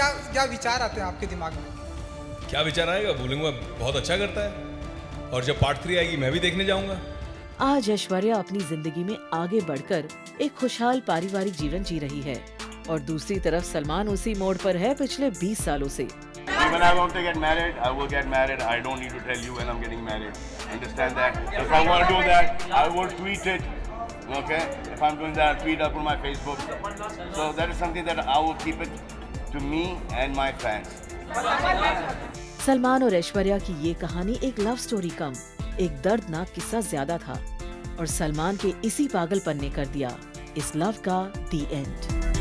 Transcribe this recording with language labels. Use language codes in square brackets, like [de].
[hi] क्या विचार आते हैं आपके दिमाग में? क्या विचार आएगा? बोलूँगा बहुत अच्छा करता है और जब पार्ट 3 आएगी मैं भी देखने जाऊँगा। आज ऐश्वर्या अपनी जिंदगी में आगे बढ़कर एक खुशहाल पारिवारिक जीवन जी रही है और दूसरी तरफ सलमान उसी मोड़ पर है पिछले 20 सालों से। [en] When I want to get married, I will get married. I don't need to tell you when I'm getting married. Understand that? If I want to do that, I will tweet it. Okay? If I'm doing that, I'll tweet up on my Facebook. So that is something that I will keep it to me and my fans. [hi] Salman और ऐश्वर्या की ये कहानी एक love story कम एक दर्दनाक किस्सा ज्यादा था और सलमान के इसी पागलपन ने कर दिया इस लव का दी एंड।